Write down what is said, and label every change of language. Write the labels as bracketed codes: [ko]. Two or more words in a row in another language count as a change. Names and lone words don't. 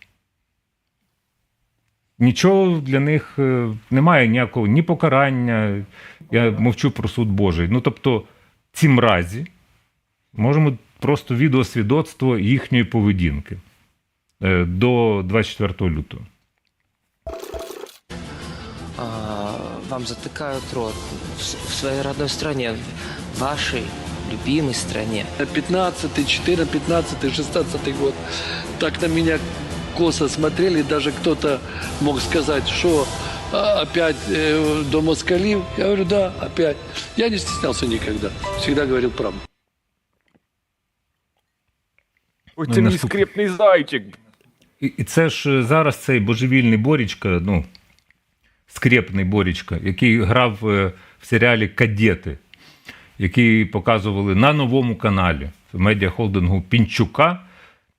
[uk] Нічого для них немає ніякого ні покарання, я мовчу про суд Божий. Тобто ці мразі, можемо просто відеосвідоцтво їхньої поведінки до 24 лютого. [ru] Вам затыкают рот в своей родной стране, в вашей любимой стране. 15-й, 15-й, 16-й год. Так на меня косо смотрели, даже кто-то мог сказать, что опять [uk] до москалів. [ru] Я говорю, да, опять. Я не стеснялся никогда, всегда говорил правду. [uk] Ой, це мій скрепний зайчик. І це ж зараз цей божевільний Борічка, скрепний Борічка, який грав в серіалі «Кадети», який показували на Новому каналі в медіахолдингу Пінчука.